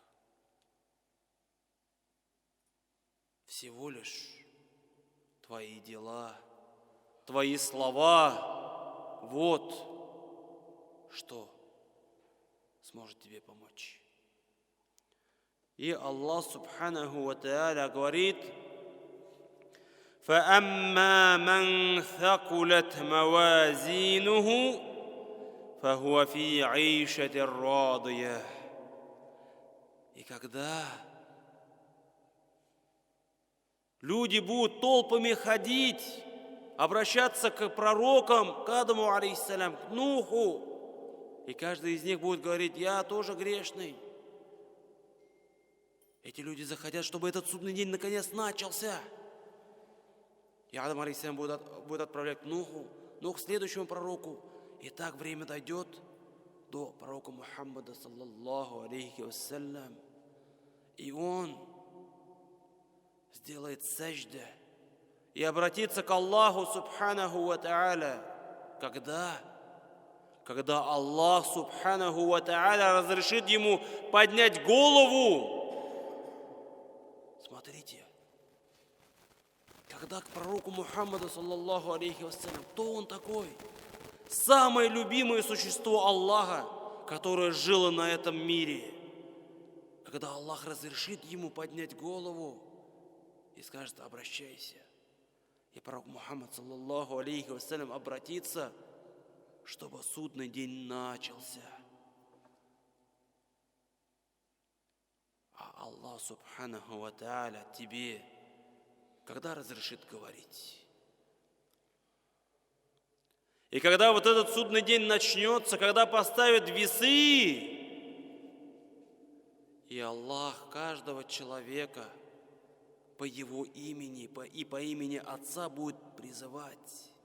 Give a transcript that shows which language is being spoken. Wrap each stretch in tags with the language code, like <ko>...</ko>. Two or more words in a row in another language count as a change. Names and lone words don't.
<ru>Всего лишь твои дела, твои слова, вот что сможет тебе помочь.</ru> <ar>И الله سبحانه وتعالى говорит: فَأَمَّا مَنْ ثَقُلَتْ مَوَازِينُهُ فَهُوَ فِي عِيشَةٍ رَاضِيَةٍ.</ar> <ru>И когда люди будут толпами ходить, обращаться к пророкам, к Адаму, алейхиссалям, к Нуху, и каждый из них будет говорить: я тоже грешный. Эти люди захотят, чтобы этот судный день наконец начался. И Адам, алейхиссалям, будет отправлять к Нуху, Нух к следующему пророку. И так время дойдет до пророка Мухаммада,</ru> <ar>صلى الله عليه وسلم.</ar> <ru>И он сделает сажда и обратится к Аллаху</ru> <ar>سبحانه وتعالى.</ar> <ru>Когда Аллах</ru> <ar>سبحانه وتعالى</ar> <ru>разрешит ему поднять голову. Смотрите, когда к пророку Мухаммаду,</ru> <ar>صلى الله عليه وسلم,</ar> <ru>кто он такой? Самое любимое существо Аллаха, которое жило на этом мире. Когда Аллах разрешит ему поднять голову и скажет: обращайся. И пророк Мухаммад,</ru> <ar>صلى الله عليه وسلم,</ar> <ru>обратится, чтобы судный день начался. А Аллах</ru> <ar>سبحانه وتعالى</ar> <ru>тебе когда разрешит говорить? И когда вот этот судный день начнется, когда поставят весы, и Аллах каждого человека по его имени и по имени Отца будет призывать,</ru>